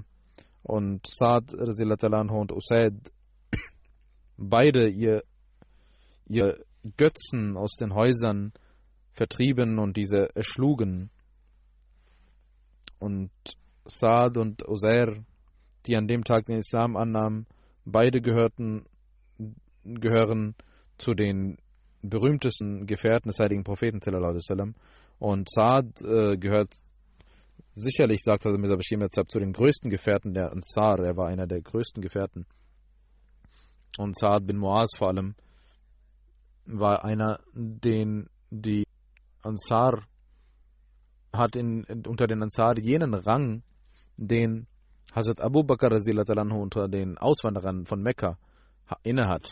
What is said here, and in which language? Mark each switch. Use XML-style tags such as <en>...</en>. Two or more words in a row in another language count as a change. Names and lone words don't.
<de>Und Saad und Usaid beide ihr Götzen aus den Häusern vertrieben und diese erschlugen. Und Saad und Uzair, die an dem Tag den Islam annahmen, beide gehören zu den berühmtesten Gefährten des heiligen Propheten</de> <ar>صلى الله عليه وسلم.</ar> <de>Und Saad gehört sicherlich, sagt Hazrat Mirza Bashir Mirzab, zu den größten Gefährten der Ansar. Er war einer der größten Gefährten. Und Saad bin Muaz vor allem war einer, den die Ansar hat unter den Ansar jenen Rang, den Hazrat Abu Bakr unter den Auswanderern von Mekka innehat.</de>